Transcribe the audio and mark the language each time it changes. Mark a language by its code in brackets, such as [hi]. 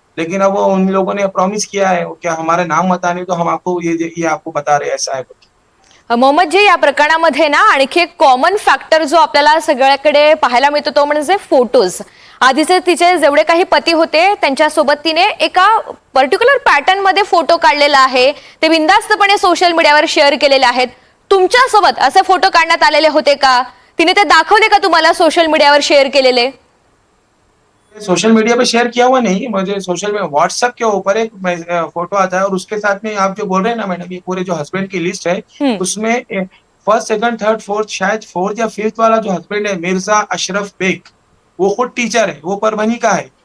[hi] लेकिन अब वो उन लोगों ने प्रॉमिस किया है क्या हमारे नाम बताने, तो हम आपको ये आपको बता रहे ऐसा है। [mr] मोहम्मद जी, या प्रकरणामध्ये ना आणखी एक कॉमन फॅक्टर जो आपल्याला सगळ्याकडे पाहायला मिळतो तो म्हणजे फोटोज. आधीचे तिचे जेवढे काही पती होते त्यांच्यासोबत तिने एका पर्टिक्युलर पॅटर्न मध्ये फोटो काढलेला आहे, ते बिनधास्तपणे सोशल मीडियावर शेअर केलेले आहेत. तुमच्यासोबत असे फोटो काढण्यात आलेले होते का? तिने ते दाखवले का तुम्हाला सोशल मीडियावर शेअर केलेले? [hi] सोशल मीडिया पे शेयर किया हुआ नहीं, मुझे सोशल में व्हाट्सएप के ऊपर एक फोटो आता है और उसके साथ में आप जो बोल रहे हैं ना मैडम, ये पूरे जो हस्बैंड की लिस्ट है उसमें फर्स्ट सेकंड थर्ड फोर्थ, शायद फोर्थ या फिफ्थ वाला जो हस्बैंड है मिर्जा अशरफ बेग, वो खुद टीचर है, वो परभनी का है।